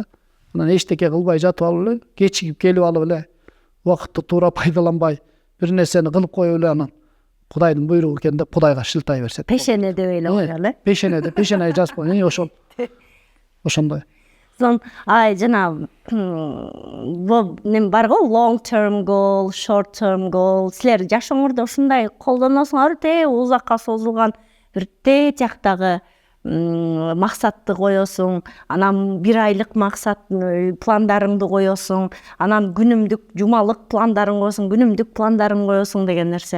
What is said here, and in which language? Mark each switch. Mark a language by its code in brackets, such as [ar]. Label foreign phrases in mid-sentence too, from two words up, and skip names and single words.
[ky] Анан эчтеке кылбай жатып алып эле, кечигип келип алып эле, убакытты туура пайдаланбай, бир нерсени кылып коюп эле анан Кудайдын буйругу экен деп Кудайга шылтай берсек. Пешене деп эле коелу. Пешене жазып коюу, ошол. Ошондой. Жана нем бар го, [en] long term goal, short term goal. [ky] Силер жашооңордо ушундай колдоносуңарбы, узакка созулган бир тияктагы максатты коесуң, анан 1 айлык максат пландарыңды коесуң, анан күнүмдүк жумалык пландарың коесуң, күнүмдүк пландарың коесуң деген нерсе.